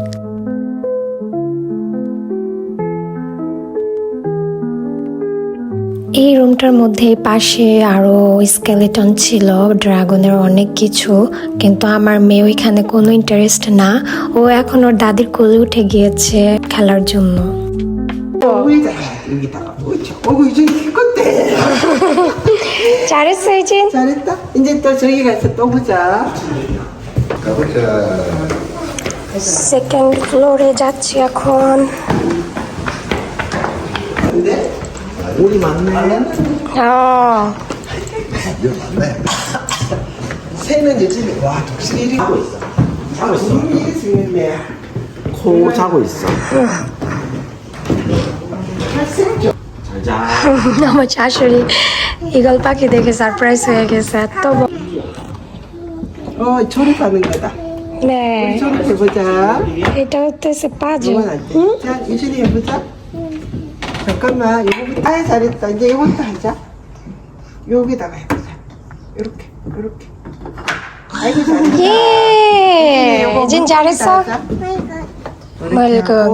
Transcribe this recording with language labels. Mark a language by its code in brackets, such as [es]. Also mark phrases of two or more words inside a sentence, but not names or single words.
[bn] এই রুমটার মধ্যে পাশে আরো স্কেলেটন ছিল ড্রাগনের অনেক কিছু কিন্তু আমার মেয়ে ওইখানে কোনো ইন্টারেস্ট না ও এখন ওর দাদির কোলে উঠে গিয়েছে খেলার জন্য [ko] 여기다가 여기다가 그렇죠. 이제 기껏대. 잘했어 이진 잘했다. 이제 또 저기 가서 또 보자. 가보자. [en] second floor [bn] যাচ্ছি এখন [ko] 근데 우리 맞네. 이거 맞네. 새는 요즘에 와 독수리 하고 있어. 자고 있어. 이게 중요해. 코 자고 있어. 잘 자. [bn] আমার শাশুড়ি ইগল পাখি দেখে সারপ্রাইজ হয়ে গেছে এত [ko] 조립하는 거다. 네 조립해보자. [bn] এটা হচ্ছে পাজি [ko] 이건 안 돼. 자, 유진이 해보자. 잠깐만, 이거부터. 아, 잘했다. 이제 이것도 하자. 여기다가 해보자. 요렇게, 요렇게. 아이고, 잘했다. 예 요거 이진 잘했어 하자. 이렇게 물고기